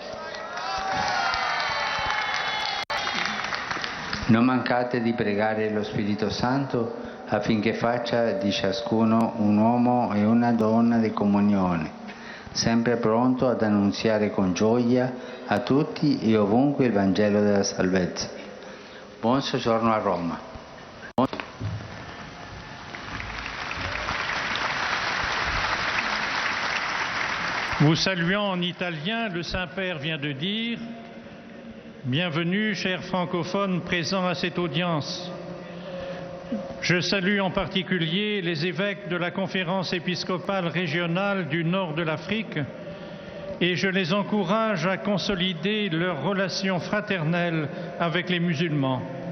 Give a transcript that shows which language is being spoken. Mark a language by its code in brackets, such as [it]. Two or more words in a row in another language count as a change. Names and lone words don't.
[it] Non mancate di pregare lo Spirito Santo affinché faccia di ciascuno un uomo e una donna di comunione, sempre pronto ad annunziare con gioia a tutti e ovunque il Vangelo della salvezza. Buon soggiorno a Roma. [fr] Vous saluant en italien, le Saint-Père vient de dire « Bienvenue, chers francophones présents à cette audience. Je salue en particulier les évêques de la Conférence épiscopale régionale du nord de l'Afrique et je les encourage à consolider leurs relations fraternelles avec les musulmans.